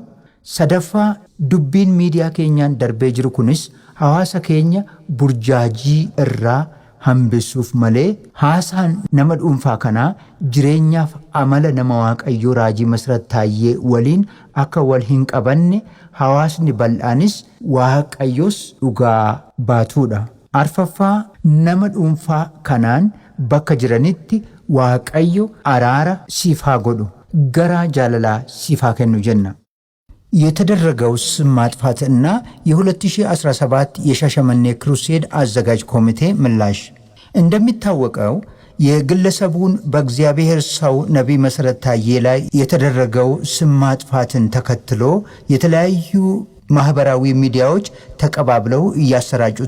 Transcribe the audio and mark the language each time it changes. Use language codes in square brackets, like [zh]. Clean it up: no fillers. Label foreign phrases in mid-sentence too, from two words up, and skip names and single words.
[om] Sadaffaa dubbiin miidiyaa keenyaan darbee jiru kunis hawaasa keenya burjaajii irraa hambisuuf malee haasaan nama dhuunfaa kanaa jireenyaaf amala nama Waaqayyoo Raajii Masarat Taayyee waliin akka wal hin qabanne hawaasni bal'aanis Waaqayyos dhugaa baatuudha. Arfaffaa nama dhuunfaa kanaan bakka jiranitti Waaqayyo araara siif haa godhu garaa jaalalaa siif haa kennu jenna. [am] የተደረገው ስም ማጥፋትና የ2017 የሻሸመኔ ክሩሴድ አዘጋጅ ኮሚቴ ምላሽ እንደሚታወቀው የግለሰቡን በእግዚአብሔር ሰው ነቢይ መሰረት ታዬ ላይ የተደረገው ስም ማጥፋትን ተከትሎ የተለያዩ ማህበራዊ ሚዲያዎች ተቀባብለው እያሰራጩት